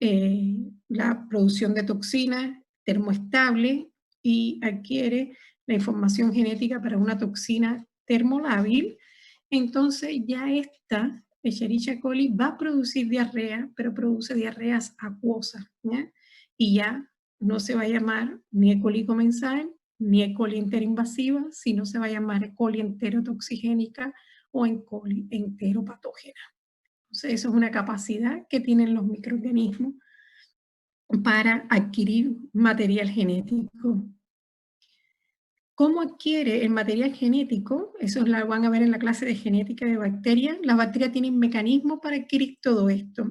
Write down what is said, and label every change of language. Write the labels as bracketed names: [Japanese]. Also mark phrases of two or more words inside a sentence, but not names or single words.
[Spanish] la producción de toxinas, termoestable, y adquiere la información genética para una toxina termolábil, entonces ya esta Escherichia coli va a producir diarrea, pero produce diarreas acuosas, ¿ya? Y ya no se va a llamar ni E. coli comensal, ni E. coli enteroinvasiva, sino se va a llamar E. coli enterotoxigénica o E. coli enteropatógena. Entonces, eso es una capacidad que tienen los microorganismos para adquirir material genético. ¿Cómo adquiere el material genético? Eso lo van a ver en la clase de genética de bacterias. Las bacterias tienen mecanismos para adquirir todo esto.